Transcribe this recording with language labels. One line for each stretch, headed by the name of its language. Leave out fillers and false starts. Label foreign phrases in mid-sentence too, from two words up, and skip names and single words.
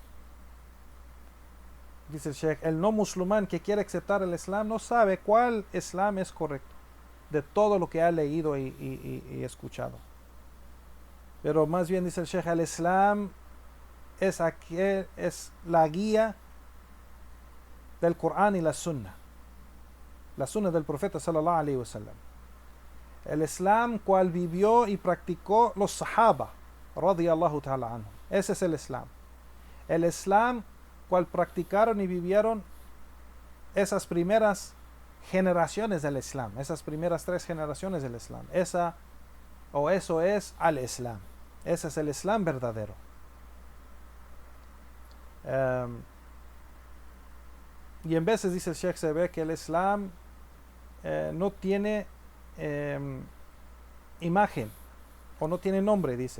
Spanish: Dice el Sheikh, el no musulmán que quiere aceptar el Islam no sabe cuál Islam es correcto de todo lo que ha leído y escuchado. Pero más bien, dice el Sheikh, el Islam es la guía del Corán y la Sunna del profeta
Arabic: صلى الله عليه وسلم.
Spanish: El Islam cual vivió y practicó los Sahaba
Arabic: رضي الله تعالى عنهم.
Spanish: Ese es el Islam. El Islam cual practicaron y vivieron esas primeras generaciones del Islam, esas primeras 3 generaciones del Islam. Eso es al Islam. Ese es el Islam verdadero. Y en veces, dice el Sheikh, se ve que el Islam no tiene imagen, o no tiene nombre, dice.